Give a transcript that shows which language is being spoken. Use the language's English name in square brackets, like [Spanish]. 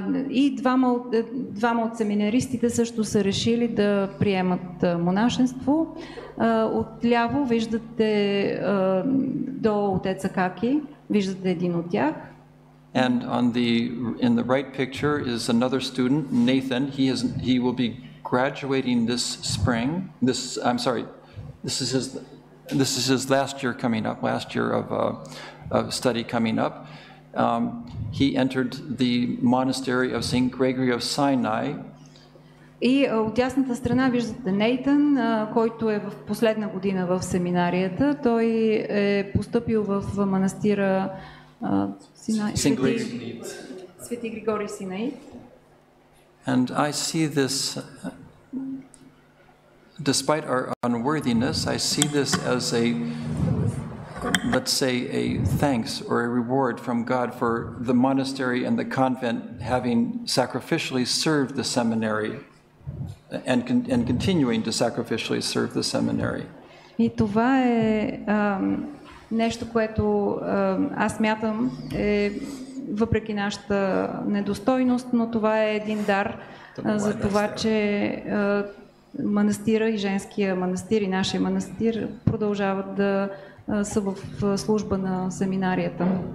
[Bulgarian] И двама от семинаристите също са решили да приемат монашество. Отляво виждате до отец Акаки, виждате един от тях. [English] And in the right picture is another student, Nathan. He will be graduating this spring. This is his last year coming up. Last year of study coming up. He entered the monastery of St. Gregory of Sinai. [Bulgarian] И от дясната страна виждате Нейтън, който е в последна година в семинарията. Той е постъпил в манастира Свети Григорий Синай. [English] And I see this, despite our unworthiness, I see this as let's say, a thanks or a reward from God for the monastery and the convent having sacrificially served the seminary and continuing to sacrificially serve the seminary. [Bulgarian] И това е нещо, което аз смятам въпреки нашата недостойност, но това е един дар за това, че манастира и женския манастир и нашия манастир продължават да са в служба на семинарията.